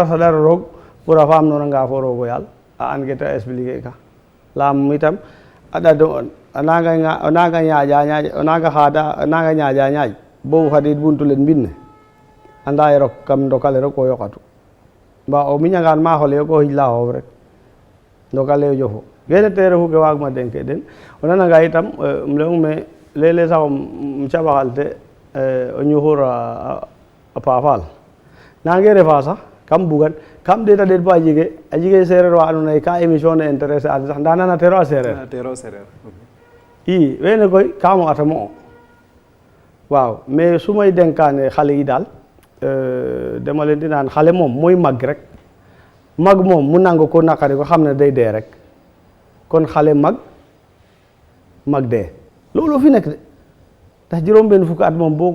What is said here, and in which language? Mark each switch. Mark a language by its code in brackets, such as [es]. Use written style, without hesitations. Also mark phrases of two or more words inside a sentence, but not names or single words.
[srr] saɗaro roog pour a faam noonanga fo roog o yaal a an ke ta expliquer ka laam itam a ɗado o nanga ñaaƴa o nanga xaada o nanga ñaaƴa ñaaƴ bo fadiid buntu len mbine anda ye rok kam ndokale rek o yoqatu mba o miñangaan maaxole yo ko xijla xoof rek ndokale o jofo kene te refu ke waagma denke den o nananga itam um leyong me leg-leg sax um caɓaxal te o ñuxur a paafal nange refa sax kam bugan kam ɗeeta ɗeet bo a jege sereer wa andoona yee ka émission ne intéresser an sax nda nanatero a sereer i wene koy ka mo atamo o waaw [wo] mais su may denkaane xale yi daal dama leen di naan xale moom mooy mag rek mag moom mu nangu ko naqari ko xam ne day dee rek kon xale mag dee loolu fi nekk de ndax juróom benn fukki at moom boo